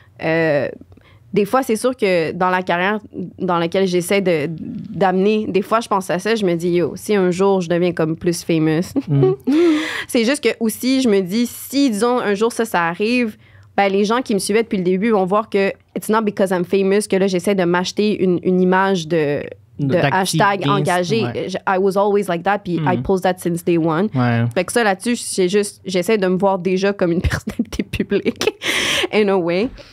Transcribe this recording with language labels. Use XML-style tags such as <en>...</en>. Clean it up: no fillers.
<fr>Des fois, c'est sûr que dans la carrière dans laquelle j'essaie d'amener, des fois, je pense à ça, je me dis, yo, si un jour, je deviens comme plus famous. C'est juste que aussi, je me dis, si, disons, un jour, ça arrive, ben, les gens qui me suivaient depuis le début vont voir que</fr> <en>it's not because I'm famous</en> <fr>que là, j'essaie de m'acheter une image de hashtag engagé. Ouais.</fr> <en>I was always like that,</en> <fr>puis</fr> <en>I post that since day one.</en> <fr>Fait que ça, là-dessus, j'essaie de me voir déjà comme une personnalité publique,</fr> <en>in a way.</en>